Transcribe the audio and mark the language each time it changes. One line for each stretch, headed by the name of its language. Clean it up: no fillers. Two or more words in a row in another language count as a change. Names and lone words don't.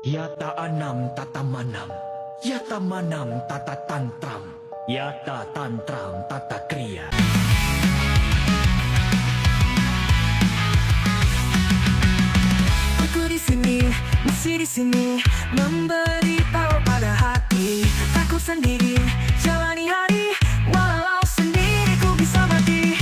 Sanskrit: Yata anam tata manam, yata manam tata tantram, yata tantram tata kriya.
Indonesian: Aku di sini, masih di sini, memberi tahu pada hati. Aku sendiri, jalani hari, walau sendiri ku bisa mati.